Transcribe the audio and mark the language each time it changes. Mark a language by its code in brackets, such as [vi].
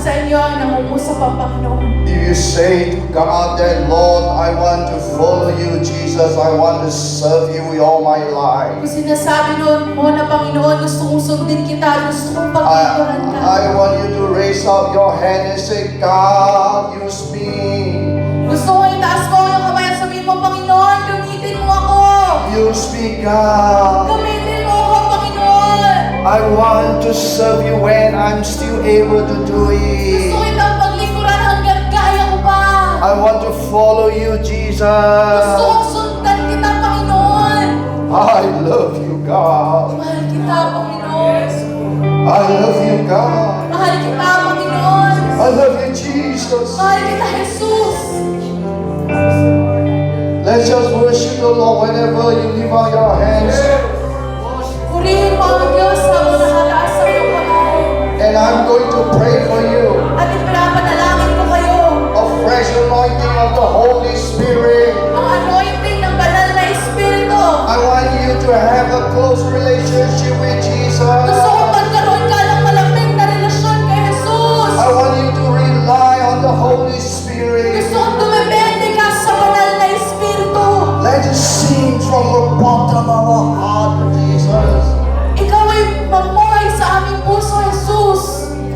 [tl] inyo ay nangungusap ang Panginoon. [en] If you say to God that, Lord, I want to follow you, Jesus, I want to serve you with all my life. [tl] Kung sinasabi mo na Panginoon, gusto kong sundin kita, gusto kong paglingkuran ka. [en] I want you to raise up your hand and say, God, use me. [tl] Gusto ko itaas mo yung kamay at sabihin mo, Panginoon, gamitin mo ako. [en] Use me, God. [tl] Gamitin mo ako, Panginoon. [en] I want to serve you when I'm still able to do it. [tl] Gusto kitang paglingkuran hanggang kaya ko pa. [en] I want to follow you, [tl] Gusto [en] Jesus. [tl] kong sundan kita, Panginoon. [en] I love you, God. [tl] Mahal kita, Panginoon. [en] I love you, God. [tl] Mahal kita, Panginoon. [en] I love you, Jesus. [tl] Mahal kita, Jesus. [en] Let's just worship the Lord whenever you lift out your hands. [tl] Purihin mo ang Diyos habang nakataas sa iyong kamay. [en] And I'm going to pray for you. [tl] At ipinapanalangin ko kayo. [en] A fresh anointing of the Holy Spirit. [tl] Ang anointing ng banal na Espiritu. [en] I want you to have a close relationship with Jesus. [tl] Gusto kong magkaroon ka ng malapit na relasyon kay Jesus. [en] I want you to rely on the Holy Spirit. [tl] Gusto kong dumepende ka sa banal na Espiritu. [en] Let us sing from the bottom of our heart, Jesus. [tl] Ikaw ay mamuhay sa aming puso, Jesus.